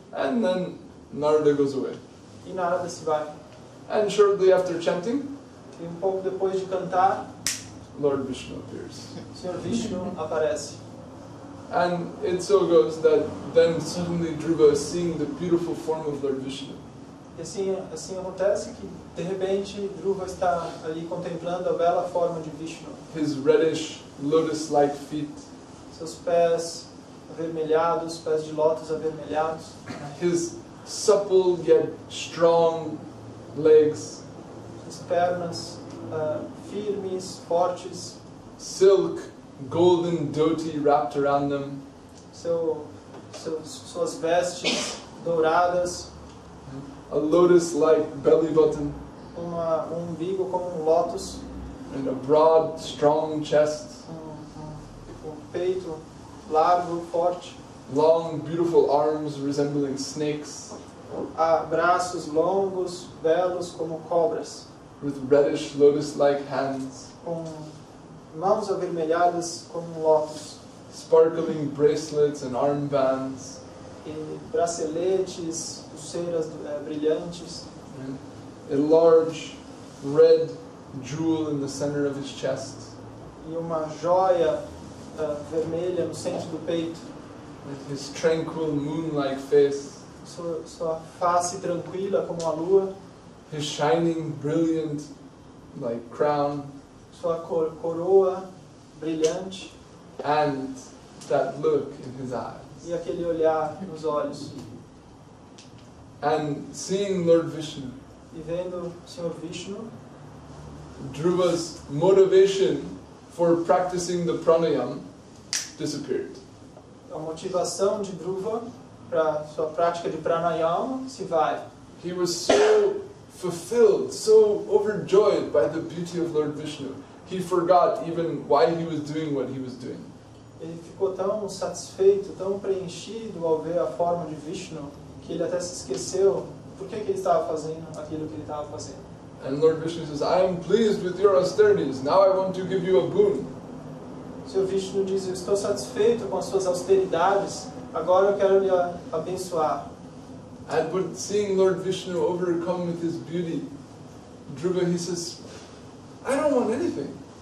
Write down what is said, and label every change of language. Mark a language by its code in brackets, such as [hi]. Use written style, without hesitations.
[en] And then Narada goes away. [pt] E Narada se vai. [en] And shortly after chanting, [pt] E pouco depois de cantar, [en] Lord Vishnu appears. [pt] o Senhor Vishnu aparece. [en] And it so goes that then suddenly Dhruva is seeing the beautiful form of Lord Vishnu. [pt] E assim acontece que, de repente, Dhruva está ali contemplando a bela forma de Vishnu. [en] His reddish, lotus-like feet, [pt] Seus pés avermelhados, pés de lótus avermelhados. [en] his supple yet strong legs, [pt] Suas pernas firmes, fortes. [en] silk, golden dhoti wrapped around them, [pt] Suas vestes douradas. [en] a lotus-like belly button, [pt] Umbigo como lótus. [en] and a broad, strong chest, [pt] Peito largo, forte. [en] long, beautiful arms resembling snakes, [pt] Braços longos, belos como cobras. [en] with reddish, lotus-like hands, [pt] Com mãos avermelhadas como lótus. [en] sparkling bracelets and armbands, [pt] E braceletes, pulseiras brilhantes. [en] and a large red jewel in the center of his chest, [pt] E uma joia vermelha no centro do peito. [en] with his tranquil, moon-like face, [pt] Sua face tranquila como a lua. [en] his shining, brilliant, like crown, [pt] Sua coroa brilhante. [en] and that look in his eyes. [pt] E aquele olhar nos olhos. [en] And seeing Lord Vishnu, [pt] E vendo o Senhor Vishnu, [en] Dhruva's motivation for practicing the pranayam disappeared. [pt] a motivação de Dhruva para sua prática de pranayama se vai. [en] He was so fulfilled, so overjoyed by the beauty of Lord Vishnu, he forgot even why he was doing what he was doing. [pt] Ele ficou tão satisfeito, tão preenchido ao ver a forma de Vishnu, que ele até se esqueceu por que ele estava fazendo aquilo que ele estava fazendo. [en] And Lord Vishnu says, I am pleased with your austerities, now I want to give you a boon. [pt] O Senhor Vishnu diz, eu estou satisfeito com as suas austeridades, agora eu quero lhe abençoar. [en] And but seeing Lord Vishnu overcome with his beauty, Dhruva, he says, I don't want anything.